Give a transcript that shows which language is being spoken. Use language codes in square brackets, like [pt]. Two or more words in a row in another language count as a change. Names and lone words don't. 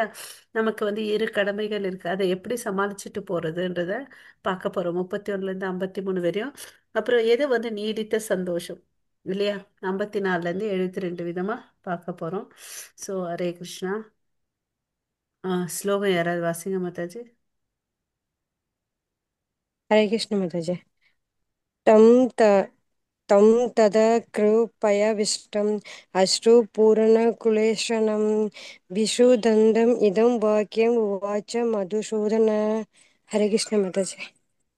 [ta] நமக்கு வந்து இரு கடமைகள் இருக்கு, அதை எப்படி சமாளிச்சுட்டு போறதுன்றத பார்க்க போறோம். 31ல இருந்து 53 வரையும். அப்புறம் எது வந்து நீடித்த சந்தோஷம் இல்லையா? 54ல இருந்து 72 விதமா பார்க்க போறோம். ஸோ ஹரே கிருஷ்ணா. ஸ்லோகம் யாராவது வாசிங்க மாதாஜி. [hi] हरे कृष्ण माताजी। [sa] तं त तं तदा कृपयाविष्टम् अश्रुपूर्णकुलेक्षणं विषुदन्दम् इदं वाक्यम् उवाच मधुसूदन। [hi] हरे कृष्ण माताजी।